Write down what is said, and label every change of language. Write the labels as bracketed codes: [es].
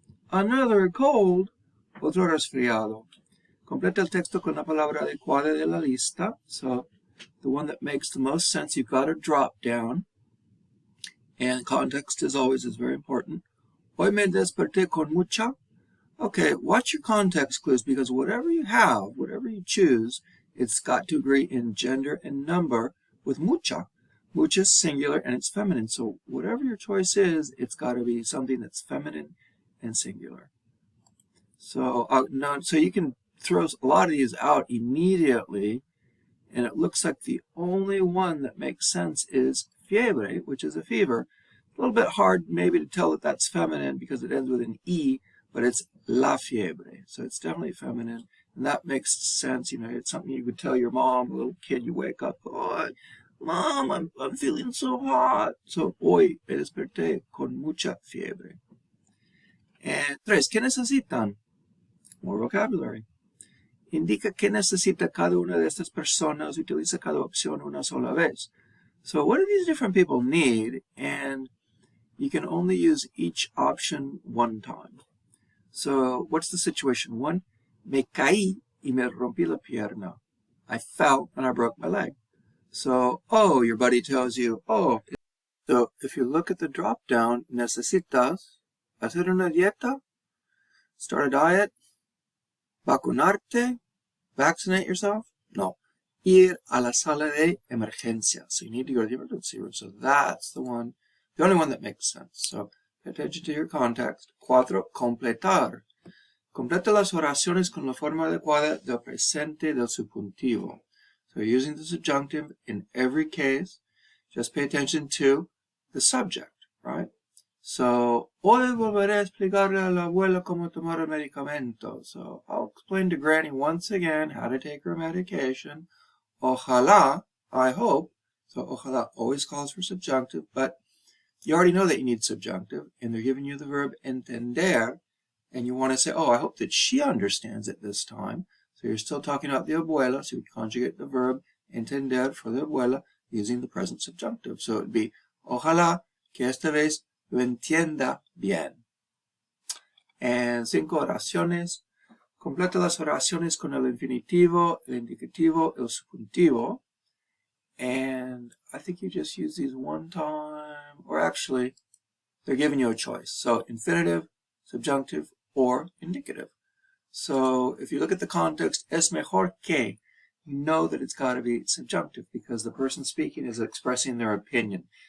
[en] Another cold, [es] otro resfriado. Completa el texto con la palabra adecuada de la lista. [en] So the one that makes the most sense, you've got to drop down. And context, as always, is very important. [es] Hoy me desperté con mucha. [en] Okay, watch your context clues, because whatever you have, whatever you choose, it's got to agree in gender and number with mucha. Mucha is singular and it's feminine. So whatever your choice is, it's got to be something that's feminine and singular. So, so you can throw a lot of these out immediately. And it looks like the only one that makes sense is fiebre, which is a fever. A little bit hard maybe to tell that that's feminine because it ends with an E, but it's la fiebre. So it's definitely feminine. And that makes sense. You know, it's something you could tell your mom, a little kid, you wake up, oh, Mom, I'm feeling so hot. [es] So, hoy me desperté con mucha fiebre. [en] And 3, [es] ¿qué necesitan? [en] More vocabulary. [es] Indica qué necesita cada una de estas personas. Utiliza cada opción una sola vez. [en] So what do these different people need? And you can only use each option one time. So what's the situation? [es] 1, me caí y me rompí la pierna. [en] I fell and I broke my leg. So, oh, your buddy tells you, oh. So if you look at the drop down, [es] necesitas hacer una dieta, [en] start a diet, [es] vacunarte, [en] vaccinate yourself? No. [es] Ir a la sala de emergencia. [en] So you need to go to the emergency room. So that's the one, the only one that makes sense. So pay attention to your context. [es] 4, completar. Completa las oraciones con la forma adecuada del presente del subjuntivo. [en] So you're using the subjunctive in every case. Just pay attention to the subject, right? [es] So, hoy volveré a explicarle a la abuela cómo tomar el medicamento. [en] So, I'll explain to Granny once again how to take her medication. Ojalá, I hope. So, ojalá always calls for subjunctive, but you already know that you need subjunctive, and they're giving you the verb entender, and you want to say, oh, I hope that she understands it this time. So you're still talking about the abuela, so you conjugate the verb entender for the abuela using the present subjunctive. [es] So it would be, ojalá que esta vez lo entienda bien. And 5 oraciones. Completa las oraciones con el infinitivo, el indicativo, el subjuntivo. [en] And I think you just use these one time, or actually, they're giving you a choice. So infinitive, subjunctive, or indicative. So if you look at the context, [es] es mejor que, [en] you know that it's got to be subjunctive because the person speaking is expressing their opinion.